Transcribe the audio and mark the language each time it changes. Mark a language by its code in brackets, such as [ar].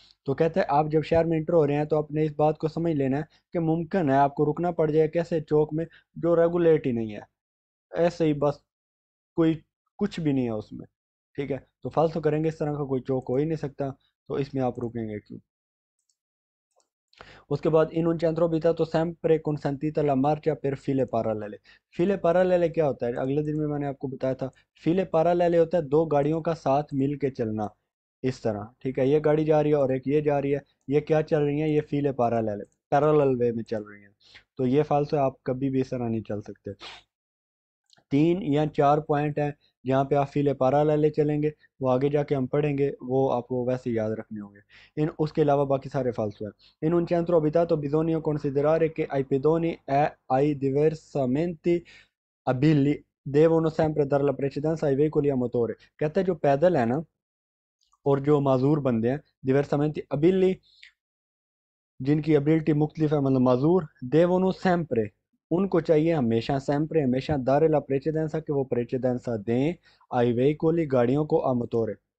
[hi] तो कहते हैं आप जब शहर में इंटर हो रहे हैं तो आपने इस बात को समझ लेना है कि मुमकिन है आपको रुकना पड़ जाए कैसे, चौक में जो रेगुलेट ही नहीं है, ऐसे ही बस, कोई कुछ भी नहीं है उसमें। ठीक है, तो फालतू करेंगे इस तरह का कोई चौक हो ही नहीं सकता, तो इसमें आप रुकेंगे क्यों। उसके बाद इन उन [it] centro abitato sempre consentita la marcia per file parallele। [hi] file parallele क्या होता है, अगले दिन में मैंने आपको बताया था। file parallele होता है दो गाड़ियों का साथ मिल के चलना, इस तरह। ठीक है, ये गाड़ी जा रही है और एक ये जा रही है, ये क्या चल रही है, ये file parallele, पैरेलल वे में चल रही हैं। तो ये फालतू आप कभी भी इस तरह नहीं चल सकते। 3 या 4 पॉइंट हैं जहाँ पे आप फीले पैरेलल चलेंगे, वो आगे जाके हम पढ़ेंगे, वो आपको वैसे याद रखने होंगे। इन उसके अलावा बाकी सारे फालतू हैं। [it] In un centro abitato bisogna considerare che ai pedoni e ai diversamente abili devono sempre dare la precedenza ai veicoli a motore। [hi] कहते हैं जो पैदल है ना और जो माजूर बंदे हैं, diversamente abili, जिनकी एबिलिटी मुख्तलिफ है, मतलब माजूर, देवोनो सैम्प्रे, उनको चाहिए हमेशा सैम्प्रे, हमेशा दारे ला प्रेसिडेंसा, कि वो प्रेसिडेंसा दें आई वेहिकोली, गाड़ियों को आमतोरे।